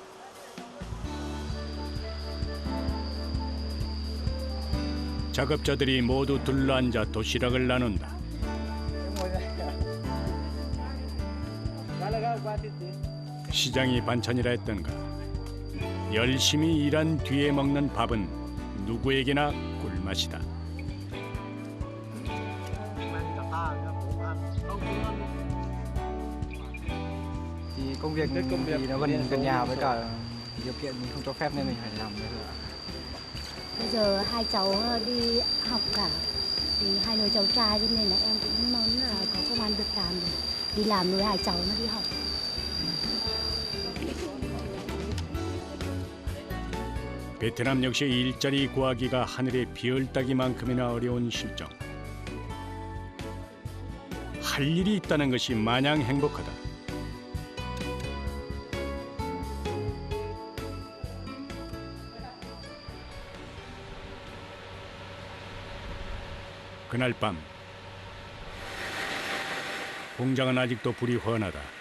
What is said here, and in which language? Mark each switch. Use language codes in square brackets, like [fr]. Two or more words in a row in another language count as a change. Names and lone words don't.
[ko] 작업자들이 모두 둘러앉아 도시락을 나눈다. 시장이 반찬이라 했던가. 열심히 일한 뒤에 먹는 밥은 누구에게나 꿀맛이다. [vi] Thì công việc thì nó gần nhà với cả điều kiện mình không cho phép nên mình phải làm nữa. Bây giờ hai cháu đi học cả, thì hai đứa cháu trai cho nên là em cũng muốn là có công ăn việc làm để đi làm nuôi hai cháu nó đi học. [ko] 베트남 역시 일자리 구하기가 하늘의 별 따기만큼이나 어려운 실정. 할 일이 있다는 것이 마냥 행복하다. 그날 밤 공장은 아직도 불이 훤하다.